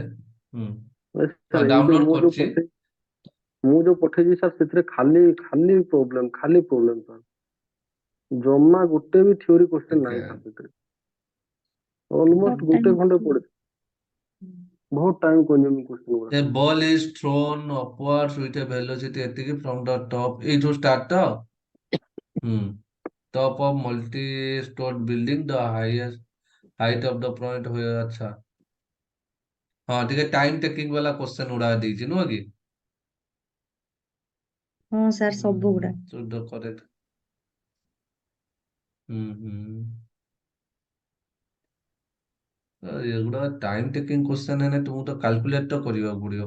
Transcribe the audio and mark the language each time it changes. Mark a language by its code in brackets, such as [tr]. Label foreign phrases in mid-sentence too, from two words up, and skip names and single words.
[or] ହୁଁ, ହଁ ସାର୍ ଏଇ ଯୋଉ ଡାଉନଲୋଡ କରିଛି। ମୁଁ ଯୋଉ ପଠେଇଛି ସାର୍ ସେଥିରେ ଖାଲି ଖାଲି ପ୍ରୋବ୍ଲେମ ସାର୍, ଜମା ଗୋଟେ ବି [en] theory question [or] ନାହିଁ ସାର୍ ସେଥିରେ। ଅଲମୋଷ୍ଟ ଗୋଟେ ଖଣ୍ଡେ ପଡିଛି, ବହୁତ [en] time consuming question [or] ଗୁଡା। [en] A ball is thrown upwards with a velocity ଏତିକି from the top, [or] ଏଇଠୁ ଷ୍ଟାର୍ଟ ତ। ହୁଁ, [en] top of multi-stored building, the highest height of the point ହୁଏ। [or] ଆଚ୍ଛା, ହଁ ଟିକେ [en] time taking [or] ବାଲା କ୍ୱେଶ୍ଚନ ଗୁଡା ଦେଇଛି ନୁହଁ କି? ହଁ ସାର୍ ସବୁ ଗୁଡା। ଶୁଦ୍ଧ କରେକ୍ଟ। ହୁଁ। ଏଗୁଡା [en] time taking question [or] ହେଲେ ତୁମକୁ ତ କାଲକୁଲେଟ ତ କରିବାକୁ ପଡିବ।